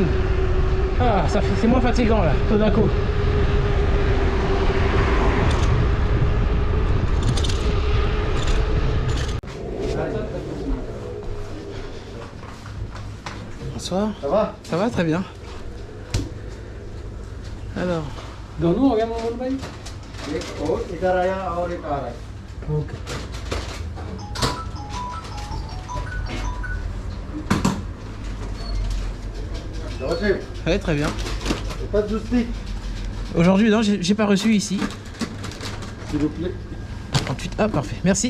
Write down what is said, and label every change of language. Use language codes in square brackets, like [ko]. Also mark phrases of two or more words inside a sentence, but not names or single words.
[fr] Ah, c'est moins fatigant là, tout d'un coup. Bonsoir. Ça va? Ça va très bien. Alors. [hi] दोनों हो गया मोबाइल भाई? एक और इधर आया और एक आ रहा है। ओके। [fr] Ouais, très bien. Pas de joystick, Aujourd'hui, non, j'ai pas reçu ici. s'il vous plaît. 38. Ah, parfait. Merci.